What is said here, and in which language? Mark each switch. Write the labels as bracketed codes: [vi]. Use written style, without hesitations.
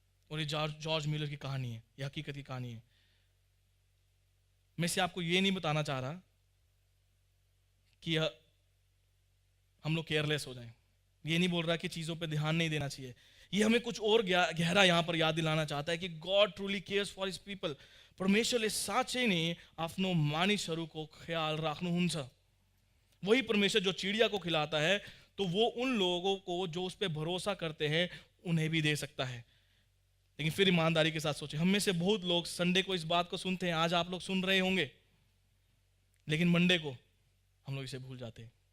[hi] और ये George Miller की कहानी है, ये हकीकत की कहानी है। मैं से आपको ये नहीं बताना चाह रहा कि हम लोग केयरलेस हो जाएं, ये नहीं बोल रहा कि चीजों पे ध्यान नहीं देना चाहिए। ये हमें कुछ और गहरा यहां पर याद दिलाना चाहता है कि [en] God truly cares for his people. [ne] परमेश्वरले साँच्चै नै आफ्नो मानिसहरूको ख्याल राख्नुहुन्छ। [hi] वही परमेश्वर जो चिड़िया को खिलाता है तो वो उन लोगों को जो उस पर भरोसा करते हैं उन्हें भी दे सकता है। लेकिन फिर ईमानदारी के साथ सोचें, हम में से बहुत लोग संडे को इस बात को सुनते हैं, आज आप लोग सुन रहे होंगे, लेकिन मंडे को हम लोग इसे भूल जाते हैं।